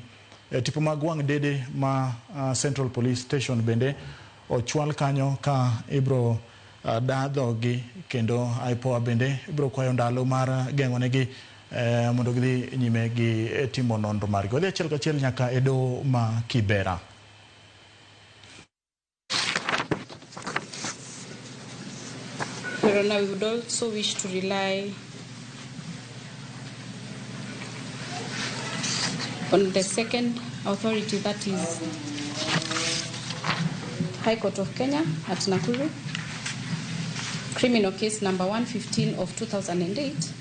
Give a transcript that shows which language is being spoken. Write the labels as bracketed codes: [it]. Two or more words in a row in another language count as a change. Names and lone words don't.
[luo] Tipo mag wang' dede ma Central Police Station bende ochwal kanyo ka ibro dadhogi kendo IPOA bende ibro kwayo ndalo mar geng'onegi mondo gidhi nyime gi timo nonro margi. Wadhi achiel kachiel nyaka e doho ma Kibera. [en] Corona, we would also wish to rely on the second authority, that is High Court of Kenya at Nakuru, criminal case number 115 of 2008.